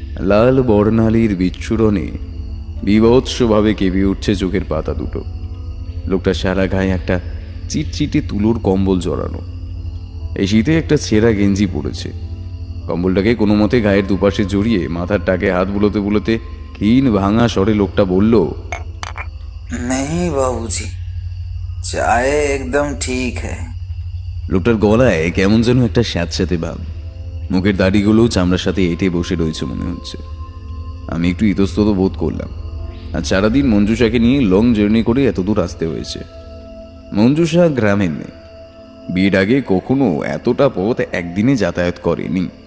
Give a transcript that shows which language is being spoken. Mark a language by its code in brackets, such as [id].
[bn] লাল বর্ণালীর বিচ্ছুরণে বীভৎসভাবে কেঁপে উঠছে চোখের পাতা দুটো। লোকটা সারা গায়ে একটা চিটচিটে তুলোর কম্বল জড়ানো। এই শীতে একটা ছেঁড়া গেঞ্জি পড়েছে। কম্বলটাকে কোনো মতে গায়ের দুপাশে জড়িয়ে মাথার টাকে হাত বুলোতে বুলোতে ক্ষীণ ভাঙা স্বরে লোকটা বলল, [hi] नहीं बाबूजी, चाय एकदम ठीक है। [bn] লোকটার গলায় কেমন যেন একটা স্যাঁতস্যাঁতে ভাব। মুখের দাড়িগুলো চামড়ার সাথে এঁটে বসে রয়েছে মনে হচ্ছে। আমি একটু ইতস্তত বোধ করলাম। আর সারাদিন মঞ্জুষাকে নিয়ে লং জার্নি করে এতদূর আসতে হয়েছে। মঞ্জুষা গ্রামের মেয়ে। বিয়ের আগে কখনো এতটা পথ একদিনে যাতায়াত করেনি।